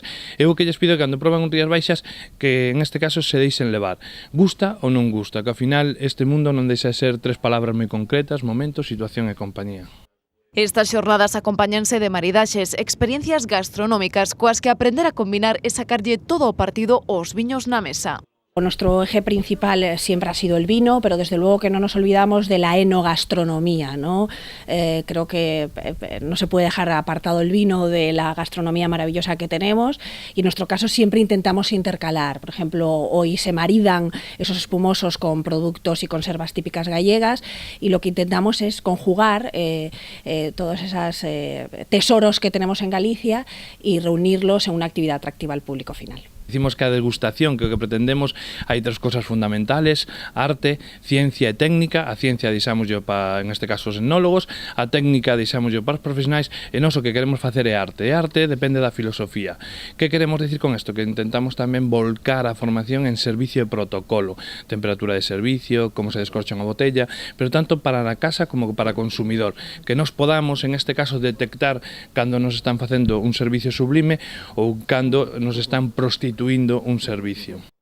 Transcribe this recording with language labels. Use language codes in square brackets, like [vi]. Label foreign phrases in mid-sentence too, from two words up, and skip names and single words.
[gl] Eu que lles pido que cando proban un Rías Baixas, que en este caso se deixen levar. Gusta ou non gusta, que ao final este mundo non deixa de ser 3 palabras moi concretas: momento, situación e compañía. Estas xornadas acompáñanse de maridaxes, experiencias gastronómicas coas que aprender a combinar e sacarlle todo o partido aos viños na mesa. [es] Nuestro eje principal siempre ha sido el vino, pero desde luego que no nos olvidamos de la enogastronomía, ¿no? Creo que no se puede dejar apartado el vino de la gastronomía maravillosa que tenemos, y en nuestro caso siempre intentamos intercalar. Por ejemplo, hoy se maridan esos espumosos con productos y conservas típicas gallegas, y lo que intentamos es conjugar todos esos tesoros que tenemos en Galicia y reunirlos en una actividad atractiva al público final. [gl] Dicimos que a degustación, que o que pretendemos, hai 3 cosas fundamentales: arte, ciencia e técnica. A ciencia deixámoslle para, en este caso, os etnólogos, a técnica deixámoslle para os profesionais, e nós o que queremos facer é arte. E arte depende da filosofía. Que queremos dicir con isto? Que intentamos tamén volcar a formación en servicio de protocolo, temperatura de servicio, como se descorcha unha botella, pero tanto para a casa como para o consumidor, que nos podamos, en este caso, detectar cando nos están facendo un servicio sublime ou cando nos están prostituindo un servicio.